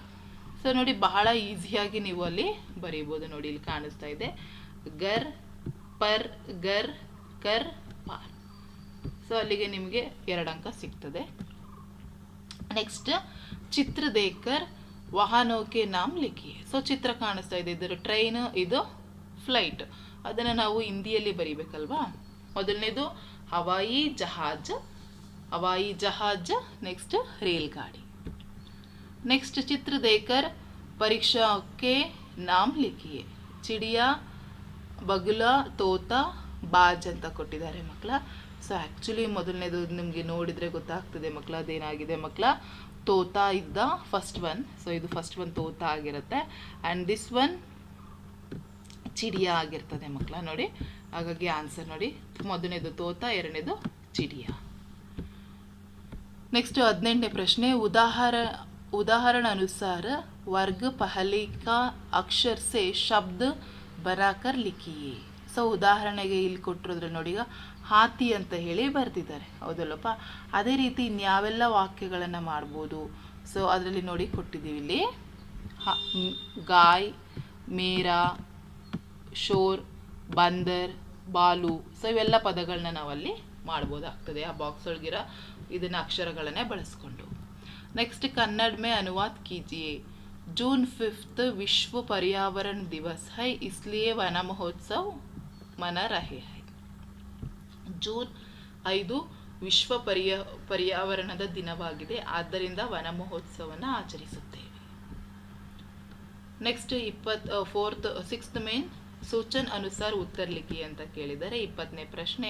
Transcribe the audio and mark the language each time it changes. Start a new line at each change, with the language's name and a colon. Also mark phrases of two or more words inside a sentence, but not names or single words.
Kannada: ಸೊ ನೋಡಿ, ಬಹಳ ಈಸಿಯಾಗಿ ನೀವು ಅಲ್ಲಿ ಬರೀಬೋದು. ನೋಡಿ, ಇಲ್ಲಿ ಕಾಣಿಸ್ತಾ ಇದೆ ಗರ್, ಪರ್, ಗರ್, ಕರ್, ಪಾರ್. ಸೊ ಅಲ್ಲಿಗೆ ನಿಮಗೆ 2 ಅಂಕ ಸಿಗ್ತದೆ.
Hindi: ನೆಕ್ಸ್ಟ್, चित्र देकर वाहनों के नाम लिखिए.
Kannada: ಸೊ ಚಿತ್ರ ಕಾಣಿಸ್ತಾ ಇದೆ, ಇದರ ಟ್ರೈನ್, ಇದು ಫ್ಲೈಟ್. ಅದನ್ನು ನಾವು ಹಿಂದಿಯಲ್ಲಿ ಬರೀಬೇಕಲ್ವಾ. ಮೊದಲನೇದು
Hindi: हवाई जहाज़,
Kannada: ನೆಕ್ಸ್ಟ್ रेलगाड़ी.
Hindi: नेक्स्ट चित्र देकर परीक्षा के नाम लिखिए. चिड़िया, बगुला, तोता,
Kannada: ಬಾಜ್ ಅಂತ ಕೊಟ್ಟಿದ್ದಾರೆ ಮಕ್ಕಳ. ಸೊ ಆ್ಯಕ್ಚುಲಿ ಮೊದಲನೇದು ನಿಮಗೆ ನೋಡಿದರೆ ಗೊತ್ತಾಗ್ತದೆ ಮಕ್ಕಳ ಅದೇನಾಗಿದೆ ಮಕ್ಕಳ. ತೋತಾ ಇದ್ದ
English: first one.
Kannada: ಸೊ ಇದು
English: first one
Kannada: ತೋತಾ ಆಗಿರುತ್ತೆ.
English: and this one
Kannada: ಚಿಡಿಯಾ ಆಗಿರ್ತದೆ ಮಕ್ಕಳ. ನೋಡಿ, ಹಾಗಾಗಿ ಆನ್ಸರ್ ನೋಡಿ, ಮೊದಲನೇದು ತೋತಾ, ಎರಡನೇದು ಚಿಡಿಯಾ. नेक्स्ट 18ನೇ ಪ್ರಶ್ನೆ.
Hindi: उदाहरण अनुसार वर्ग पहले का अक्षर से शब्द बनाकर लिखिए.
Kannada: ಸೊ ಉದಾಹರಣೆಗೆ ಇಲ್ಲಿ ಕೊಟ್ಟಿರೋದ್ರೆ ನೋಡಿ, ಈಗ ಹಾತಿ ಅಂತ ಹೇಳಿ ಬರ್ತಿದ್ದಾರೆ, ಹೌದಲ್ಲಪ್ಪ. ಅದೇ ರೀತಿ ಇನ್ಯಾವೆಲ್ಲ ವಾಕ್ಯಗಳನ್ನು ಮಾಡ್ಬೋದು. ಸೊ ಅದರಲ್ಲಿ ನೋಡಿ ಕೊಟ್ಟಿದ್ದೀವಿ ಇಲ್ಲಿ ಗಾಯ್, ಮೇರಾ, ಶೋರ್, ಬಂದರ್, ಬಾಲು. ಸೊ ಇವೆಲ್ಲ ಪದಗಳನ್ನ ನಾವಲ್ಲಿ ಮಾಡ್ಬೋದಾಗ್ತದೆ ಆ ಬಾಕ್ಸ್ ಒಳಗಿರೋ ಇದನ್ನ ಅಕ್ಷರಗಳನ್ನೇ ಬಳಸ್ಕೊಂಡು.
Hindi: नेक्स्ट कन्नड़ में अनुवाद कीजिए. जून 5 विश्व पर्यावरण दिवस है, इसलिए वन महोत्सव मना रहे हैं.
Kannada: ಜೂನ್ 5 ವಿಶ್ವ ಪರ್ಯಾವರಣದ ದಿನವಾಗಿದೆ, ಆದ್ದರಿಂದ ವನ ಮಹೋತ್ಸವವನ್ನು ಆಚರಿಸುತ್ತೇವೆ. ನೆಕ್ಸ್ಟ್ 6th
Hindi: में सूचन अनुसार उत्तर लिखि
Kannada: ಅಂತ ಕೇಳಿದರೆ 20ನೇ ಪ್ರಶ್ನೆ.